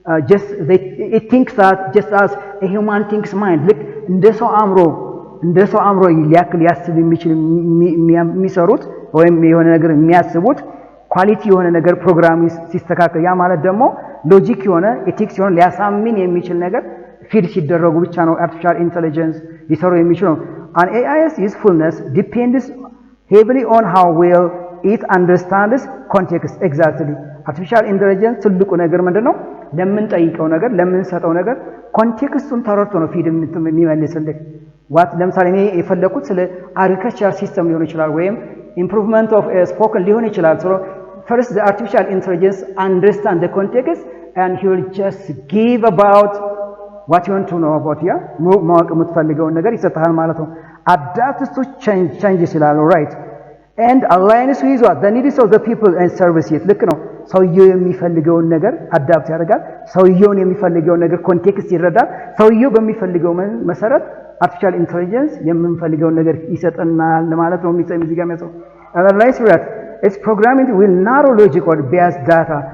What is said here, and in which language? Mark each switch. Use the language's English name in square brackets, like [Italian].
[English] just it thinks that just as a human thinks mind, [Amharic] ልክ እንደ ሰው አእምሮ ሊያክል ያስብ የሚችል የሚሰሩት ወይም የሆነ ነገር የሚያስቡት ኳሊቲ የሆነ ነገር ፕሮግራም ሲስተካከል፣ ያ ማለት ደግሞ ሎጂክ የሆነ ኤቲክስ የሆነ ሊያሳምን የሚችል ነገር ፊድ ሲደረጉ ብቻ ነው artificial intelligence ሊሰሩ የሚችለው። [English] an AI's usefulness depends heavily on how well it understands context. [Amharic] exactly artificial intelligence ትልቁ ነገር ምንድነው ለምንጠይቀው ነገር ለምንሰጠው ነገር ኮንቴክስቱን ተረድቶ ነው ፊድ የሚመልስልህ። ለምሳሌ እኔ የፈለኩት ስለ agriculture system ሊሆን ይችላል ወይም improvement of spoken ሊሆን ይችላል። [English] so first the artificial intelligence understand the context and he will just give about what you want to know about. [Amharic] ያ ማወቅ የምትፈልገውን ነገር ይሰጣል ማለት ነው። [English] adapts to change ይችላል right and aligns with what the needs of the people and services. [Amharic] ልክ ነው ሰውየው የሚፈልገውን ነገር አዳፕት ያደርጋል። ሰውየውን የሚፈልገውን ነገር ኮንቴክስት ይረዳል። ሰውየው በሚፈልገው መሰረት artificial intelligence የምንፈልገውን ነገር ይሰጠናል ማለት ነው። እዚህ ጋር የሚያሰው [English] analyze that its programming will narrow logic or biased data.